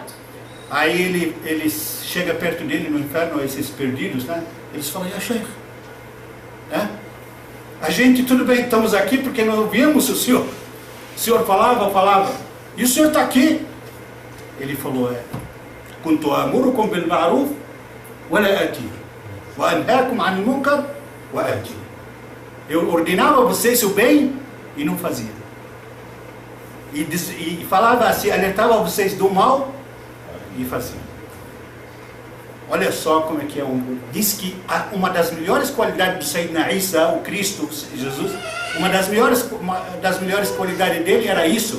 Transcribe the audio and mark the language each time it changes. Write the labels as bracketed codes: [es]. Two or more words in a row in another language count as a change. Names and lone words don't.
[pt] Aí ele chega perto dele no inferno, esses perdidos, né? Eles falam, [ar] يا شيخ, [pt] né? A gente, tudo bem, estamos aqui porque não ouvimos o senhor. O senhor falava, e o senhor está aqui. Ele falou, [ar] كنت آمركم بالمعروف ولا آتي، وأنهاكم عن المنكر وآتي. [pt] Eu ordenava a vocês o bem e não fazia. E falava assim, alertava vocês do mal e fazia. Olha só como é que é diz que uma das melhores qualidades do Sayyidina Isa, o Cristo, Jesus, uma das melhores qualidades dele era isso.